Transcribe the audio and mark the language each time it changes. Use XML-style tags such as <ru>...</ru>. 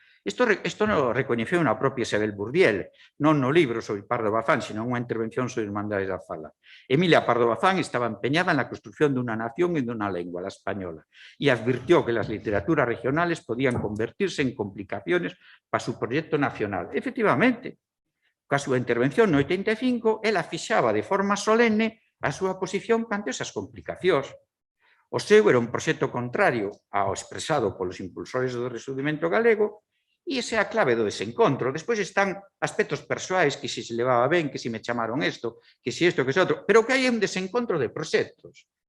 <gl>Isto non recoñeceu na propia Isabel Burdiel, non no libro sobre Pardo Bazán, sino unha intervención sobre Irmandades da Fala. Emilia Pardo Bazán estaba empeñada na construcción dunha nación e dunha lengua,</gl> <es>la española, e advirtió que las literaturas regionales podían convertirse en complicaciones para su proyecto nacional.</es> <gl>Efectivamente, coa súa intervención no 85, ela fixaba de forma solene a súa posición ante esas complicacións. O seu era un proxecto contrario ao expresado polos impulsores do rexurdimento galego e esa é a clave do desencontro. Despois están aspectos persoais, que se levaba ben, que se me chamaron isto, que se isto, que se outro, pero que hai un desencontro de proxectos.</gl>